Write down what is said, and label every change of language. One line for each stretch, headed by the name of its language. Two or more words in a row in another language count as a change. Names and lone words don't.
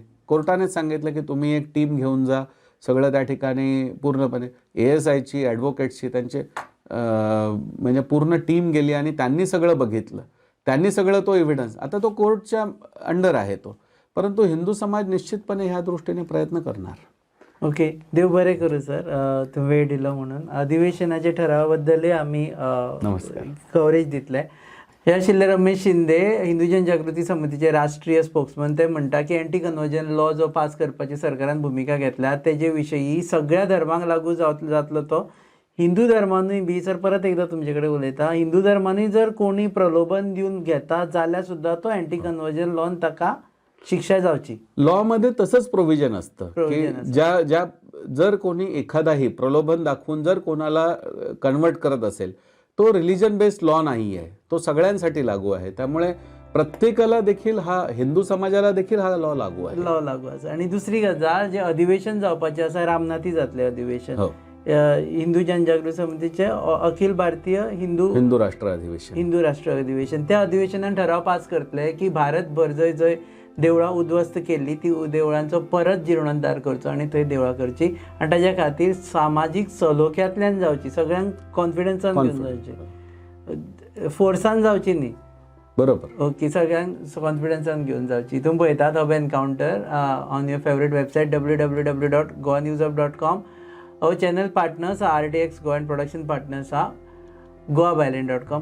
Marathi: कोर्टानेच सांगितलं की तुम्ही एक टीम घेऊन जा, सगळं त्या ठिकाणी पूर्णपणे ASIची, ॲडव्होकेट्सची, त्यांचे म्हणजे पूर्ण टीम गेली आणि त्यांनी सगळं बघितलं, त्यांनी सगळं तो एव्हिडन्स, आता तो कोर्टच्या अंडर आहे तो, परंतु हिंदू समाज निश्चितपणे ह्या दृष्टीने प्रयत्न करणार. ओके,
Konkani: देव बरें करूं सर, तुम्ही वेळ दिलो म्हणून. अधिवेशनाच्या ठरावाबद्दलही आम्ही कव्हरेज दितले. हे आशिल्ले रमेश शिंदे, हिंदू जनजागृती समितीचे राष्ट्रीय स्पोक्समन. ते म्हणटा की
English: anti conversion law
Konkani: जो पास करपाची सरकारान भुमिका घेतल्या तेजे विशयी सगळ्या धर्मांक लागू जातलो तो हिंदू धर्मानूय बी. सर परत एकदा तुमचे कडेन उलयता, हिंदू धर्मानूय जर कोणी प्रलोभन दिवन घेता जाल्यार सुद्धा तो
English: anti conversion
Konkani: लॉन ताका शिक्षा जावची.
Marathi: लॉमध्ये तसंच प्रोव्हिजन असतं की ज्या जर कोणी एखादाही प्रलोभन दाखवून जर कोणाला कन्वर्ट करत असेल, तो रिलिजन बेस्ड लॉ नाही आहे, तो सगळ्यांसाठी लागू आहे. त्यामुळे प्रत्येकाला देखील, हा हिंदू समाजाला देखील हा लॉ लागू आहे.
Konkani: आणि दुसरी गजाल, जे अधिवेशन जावपाचें आसा, रामनाथी जातले अधिवेशन, हिंदू जनजागृती समितीचे अखिल भारतीय हिंदू राष्ट्र अधिवेशन, त्या अधिवेशनान ठराव पास करतले की भारतभर जंय जंय देवळां उद्ध्वस्त केल्ली ती देवळांचो परत जीर्णोद्धार करचो आणि थंय देवळां करची. आणि ताच्या खातीर सामाजीक सलोख्यांतल्यान जावची, सगळ्यांक कॉन्फिडन्सान घेवन जावची, फोर्सान जावची न्ही. बरोबर. ओके, सगळ्यांक कॉन्फिडन्सान घेवन जावची. तुम्ही पळयतात हब एनकाउंटर
English: on your favourite website
Konkani: www.goanewsup.com.
English: Our channel partners are RTX Go and production partners are goabyland.com.